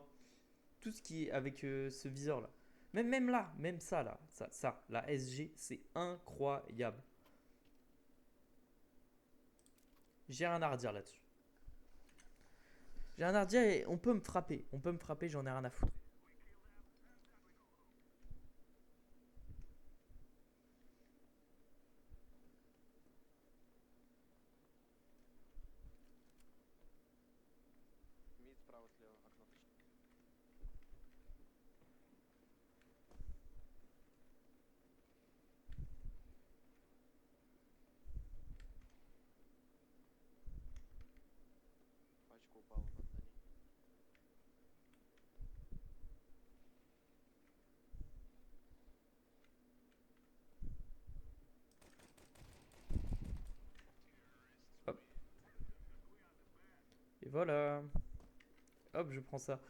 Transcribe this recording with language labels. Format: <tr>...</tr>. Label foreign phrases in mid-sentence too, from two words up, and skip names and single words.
<fr>Tout ce qui est avec ce viseur là. Même là, même ça là. Ça, la SG, c'est incroyable. J'ai rien à redire là-dessus. J'ai rien à redire et on peut me frapper. On peut me frapper, j'en ai rien à foutre.</fr> <ru>Мид справа слева. Окно точнее. Пачка упала над ней.</ru> <fr>Hop. Et voilà. Hop, je prends ça.</fr>